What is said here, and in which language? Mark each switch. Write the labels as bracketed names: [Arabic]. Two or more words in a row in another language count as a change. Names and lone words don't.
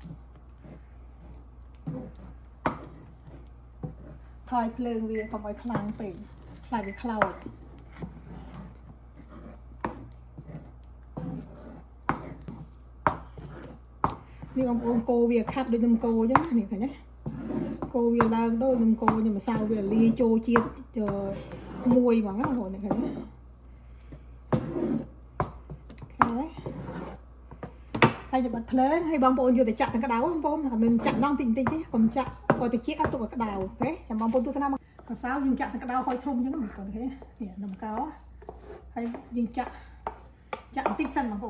[Khmer] ថយភ្លើងវាកុំឲ្យខ្លាំងពេកខ្លាចវាខ្លោចនេះបងប្អូនកោវាខាប់ដូចនំកោអញ្ចឹងនេះឃើញទេកោវាឡើងដូចនំកោ [Vietnamese] nhưng mà sao [Khmer] វាលាយចូលជាតិមួយហ្មងណាបងប្អូនឃើញទេ ហើយបិទភ្លើងហើយបងប្អូនយកទៅចាក់ទាំងក្តៅបងប្អូនអត់មានចាក់ដងតិចទេកុំចាក់ឲ្យតិចអត់ទុកឲ្យក្តៅអូខេចាំ បងប្អូនទស្សនាមកសៅយើងចាក់ទាំងក្តៅឲ្យធំអញ្ចឹងបងប្អូនឃើញនេះនំកោហើយយើងចាក់បន្តិចសិនបងប្អូន